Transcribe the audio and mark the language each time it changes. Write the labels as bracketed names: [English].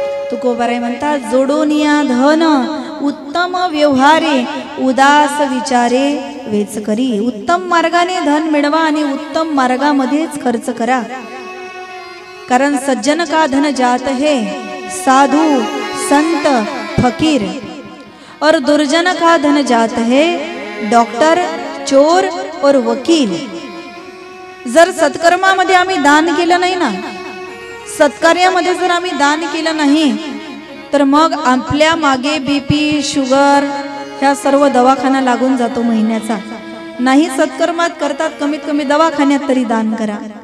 [Marathi] तुकोबाराय म्हणतात, जोडून या धन उत्तम व्यवहारे, उदास विचारे वेच करी. उत्तम मार्गाने धन मिळवा आणि उत्तम मार्गामध्येच खर्च करा. [Hindi] कारण सज्जन का धन जात है, साधु संत फकीर, और दुर्जन का धन जात है, डॉक्टर चोर और वकील. [Marathi] जर सत्कर्मामध्ये आम्ही दान केलं नाही ना, सत्कार्यामध्ये जर आम्ही दान केलं नाही, तर मग आपल्या मागे बीपी शुगर ह्या सर्व दवाखाना लागून जातो महिन्याचा. नाही सत्कर्मात करतात, कमीत कमी दवाखान्यात तरी दान करा.